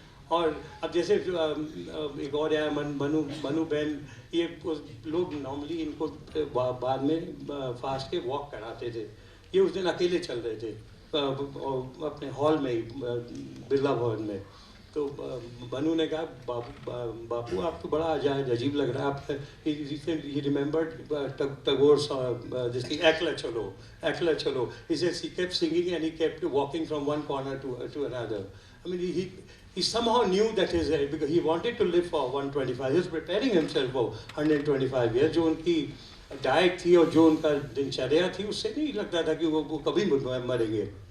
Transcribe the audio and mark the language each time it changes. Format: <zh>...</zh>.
<hi>और अब जैसे एक और आया मनु बहन, ये लोग नॉर्मली इनको बाद में फास्ट के वॉक कराते थे, ये उस दिन अकेले चल रहे थे अपने हॉल में, बिरला भवन में। तो बनु ने कहा बापू आप तो बड़ा अजीब लग रहा है,</hi> <en>आप ही remembered Tagore this thing,</en> <bn>एकला चलो,</bn> <en>he says he kept singing and he kept walking from one corner to another. I mean he somehow knew that because he wanted to live for 125, he was preparing himself for 125 years।</en> <hi>जो उनकी diet थी और जो उनका दिनचर्या थी, उससे नहीं लगता था कि वो कभी मरेंगे।</hi>